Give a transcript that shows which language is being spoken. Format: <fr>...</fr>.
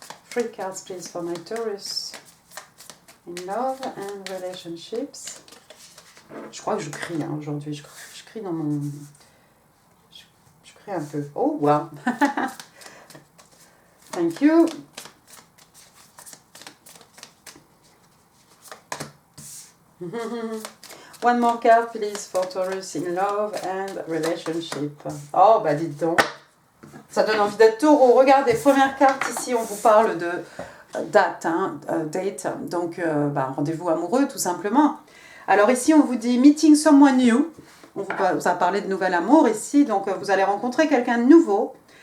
<en>3 cards please for my Taurus in Love and Relationships.</en> <fr>Je crois que je crie hein, aujourd'hui, je crie dans mon... Je crie un peu. Oh, wow.</fr> <en>Thank you. One more card, please, for Taurus in love and relationship.</en> <fr>Oh, bah dites donc. Ça donne envie d'être taureau. Regardez, première carte ici, on vous parle de date, hein, date. Donc, rendez-vous amoureux, tout simplement. Alors ici, on vous dit</fr> <en>meeting someone new.</en> <fr>On vous a parlé de nouvel amour ici. Donc, vous allez rencontrer quelqu'un de nouveau.</fr>